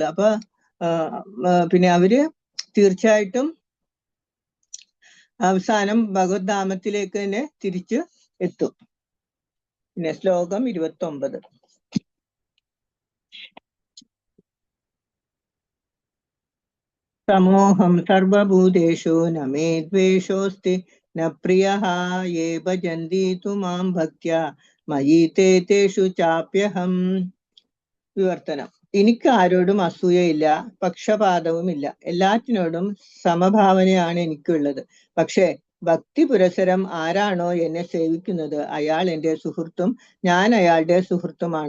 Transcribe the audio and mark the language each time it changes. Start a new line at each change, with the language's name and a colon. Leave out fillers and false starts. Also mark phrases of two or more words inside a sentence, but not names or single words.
Malayalam: അപ്പൊ പിന്നെ അവര് തീർച്ചയായിട്ടും അവസാനം ഭഗവത് ധാമത്തിലേക്ക് തന്നെ തിരിച്ചു എത്തും. പിന്നെ ശ്ലോകം 29.
Sanskrit: സമോഹം സർവഭൂതേഷു ന മേ ദ്വേഷോസ്തി ന പ്രിയഃ യേ ഭജന്തി തു മാം ഭക്ത്യാ മയി തേ തേഷു ചാപ്യഹം.
Malayalam: വിവർത്തനം. എനിക്ക് ആരോടും അസൂയയില്ല, പക്ഷപാതവുമില്ല. എല്ലാറ്റിനോടും സമഭാവനയാണ് എനിക്കുള്ളത്. പക്ഷേ ഭക്തി പുരസരം ആരാണോ എന്നെ സേവിക്കുന്നത് അയാൾ എന്റെ സുഹൃത്തും ഞാൻ അയാളുടെ സുഹൃത്തുമാണ്.